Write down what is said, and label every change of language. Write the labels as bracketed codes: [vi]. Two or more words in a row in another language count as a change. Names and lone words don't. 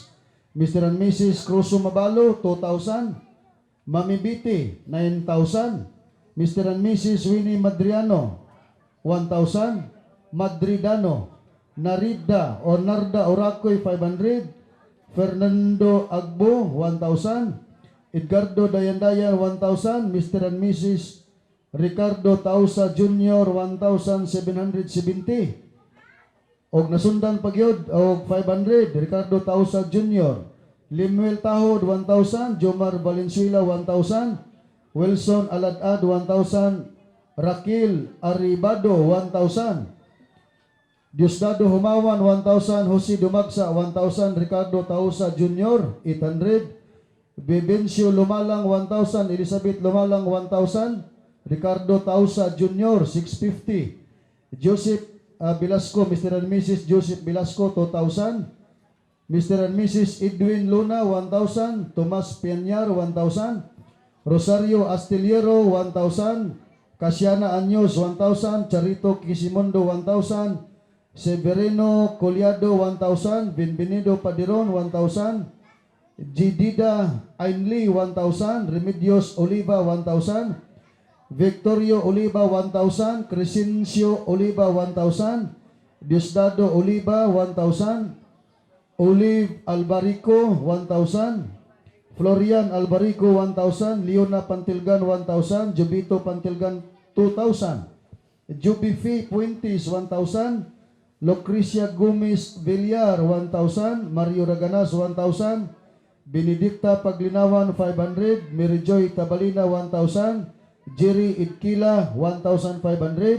[ceb] Mr. and Mrs. Cruzo Mabalo 2,000, Mami Biti 9,000, Mr. and Mrs. Winnie Madriano 1,000, Madridano Narida o Narda Oracoy 500, Fernando Agbo 1,000, Edgardo Dayandayan 1,000, Mr. and Mrs. Ricardo Tausa Jr. 1,770, og nasundan pagyod og 500, Ricardo Tausa Jr., Limuel Tahod 1,000, Jomar Valenzuela 1,000, Wilson Aladad 1,000, Raquel Aribado 1,000, Diosdado Humawan 1,000, Jose Dumagsa 1,000, Ricardo Tausa Jr. 800, Bebencio Lumalang 1,000, Elizabeth Lumalang 1,000, Ricardo Tausa Jr. 650, Joseph Velasco, Mr. and Mrs. Joseph Velasco 2,000, Mr. and Mrs. Edwin Luna 1,000, Tomas Pianyar 1,000, Rosario Astillero 1,000, Casiana Anyos 1,000, Charito Kisimondo 1,000, Severino Coliado 1,000, Benvenido Padiron 1,000, Jidida Ainli 1,000, Remedios Oliva 1,000, Victorio Oliva 1,000, Crescencio Oliva 1,000, Diosdado Oliva 1,000, Olive Albarico 1,000, Florian Albarico 1,000, Leona Pantilgan 1,000, Jubito Pantilgan 2,000, Jubifi Puentes 1,000, Lucrecia Gomez Villar 1,000, Mario Raganas 1,000, Benedicta Paglinawan 500, Mary Joy Tabalina 1,000, Jerry Idkila 1,500, Mr.